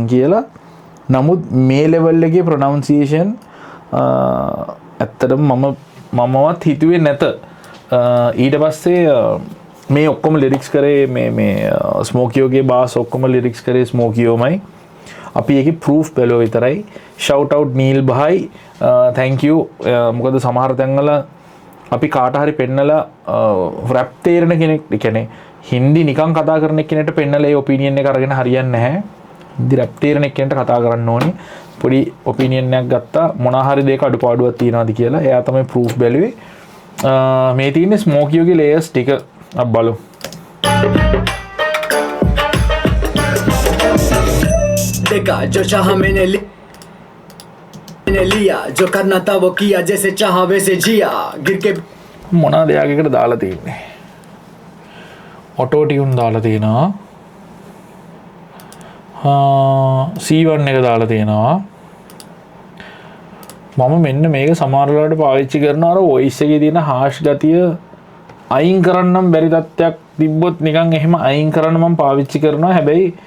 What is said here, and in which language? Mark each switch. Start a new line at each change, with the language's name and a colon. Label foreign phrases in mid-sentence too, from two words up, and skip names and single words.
Sinhala: කියලා නමුත් මේ ලෙවල් එකේ ප්‍රොනවුන්සියේෂන් ඇත්තටම මමවත් හිතුවේ නැත ඊට පස්සේ මේ ඔක්කොම ලිරික්ස් කරේ මේ ස්මෝකියෝගේ බාස් ඔක්කොම ලිරික්ස් කරේ ස්මෝකියෝමයි අපි ඒකේ ප්‍රූෆ් බැලුවා විතරයි
English: shout out
Sinhala: නීල් බහයි
English: thank you
Sinhala: මොකද සමහර තැන්වල අපි කාට හරි පෙන්නලා රැප් තේරෙන කෙනෙක් කියන්නේ හින්දි නිකන් කතා කරන කෙනෙක්ට පෙන්නලා ඒ ඔපිනියන් එක අරගෙන හරියන්නේ නැහැ හින්දි රැප් තේරෙන කෙනෙක්ට කතා කරන්න ඕනේ පොඩි ඔපිනියන් එකක් ගත්තා මොන හරි දෙයක අඩුපාඩුවක් තියෙනවද කියලා එයා තමයි ප්‍රූෆ් බැලුවේ මේ තියෙන්නේ ස්මෝකියෝගේ ලේයර්ස් ටික
Hindi: अब बोलो देखा जो चाहा मैंने लिया जो करना था वो किया जैसे चाहा वैसे जिया गिर के
Sinhala: මොනවාද යාගයකට දාලා තියෙන්නේ ඔටෝ ටියුන් දාලා තියෙනවා C1 එක දාලා තියෙනවා මම මෙන්න මේක සමහර වෙලාවට පාවිච්චි කරනවා අර වොයිස් එකේ තියෙන හාෂ් ගතිය අයින් කරන්නම් බැරි තත්ත්වයක් තිබ්බොත් නිකන් එහෙම අයින් කරන්න මම පාවිච්චි කරනවා හැබැයි